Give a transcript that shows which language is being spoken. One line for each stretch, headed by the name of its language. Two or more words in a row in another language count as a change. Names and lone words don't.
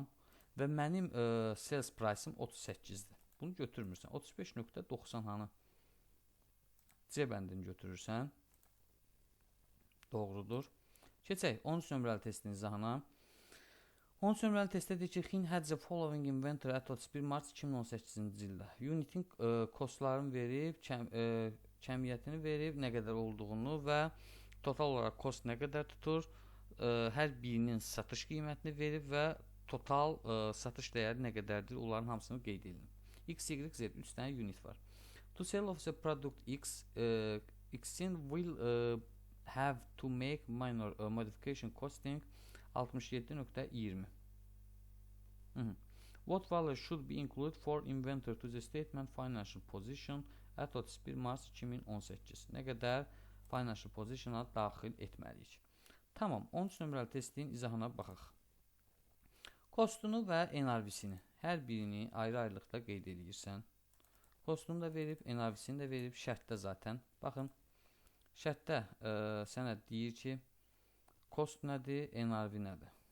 Azerbaijani: Və mənim
English: sales price-im
Azerbaijani: 38'dir. Bunu götürmürsən. 35.90 hanı? C bəndini götürürsən. Doğrudur. Keçək 13 nömrəli testin izahına. 13 nömrəli testdə deyir ki,
English: Xin had the following inventory at
Azerbaijani: 31 mart 2018-ci ildə. Unitin kostlarını verib, kəmiyyətini verib, nə qədər olduğunu və total olaraq kost nə qədər tutur, hər birinin satış qiymətini verib və total satış dəyəri nə qədərdir, onların hamısını qeyd edin. X, Y, Z 3 dənə unit var.
English: To sell of the product X, X'in will have to make minor modification costing 67.20. What value should be included for inventory to the statement financial position at 31 Mart 2018?
Azerbaijani: Nə qədər
English: financial position-a
Azerbaijani: daxil etməliyik? Tamam, 13 nömrəli testin izahına baxaq. Kostunu və NRV-sini, hər birini ayrı-ayrılıqda qeyd edirsən. Kostunu da verib, NRV-sini də verib, şərtdə zaten. Baxın, şərtdə sənə deyir ki, kost nədir, NRV nədir?